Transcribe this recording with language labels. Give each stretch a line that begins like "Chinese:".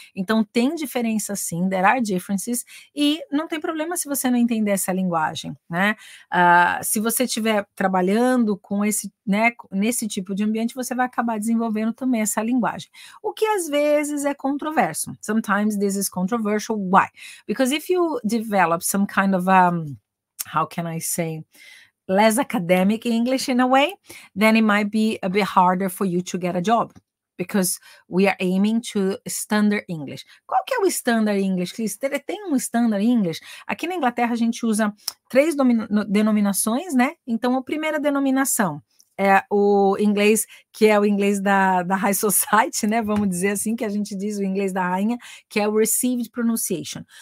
Portuguese: Então tem diferença sim,
English: there are differences,
Portuguese: e não tem problema se você não entender essa linguagem, né? Se você estiver trabalhando com esse, né, nesse tipo de ambiente, você vai acabar desenvolvendo também essa linguagem. O que às vezes é controverso.
English: Sometimes this is controversial. Why? Because if you develop some kind of how can I say, less academic English in a way, then it might be a bit harder for you to get a job. Because we are aiming to standard English.
Portuguese: Qual que é o standard English, Cris? Tem um standard English? Aqui na Inglaterra a gente usa 3 denominações, né? Então, a primeira denominação é o inglês, que é o inglês da High Society, né? Vamos dizer assim, que a gente diz o inglês da rainha, que é o Received Pronunciation.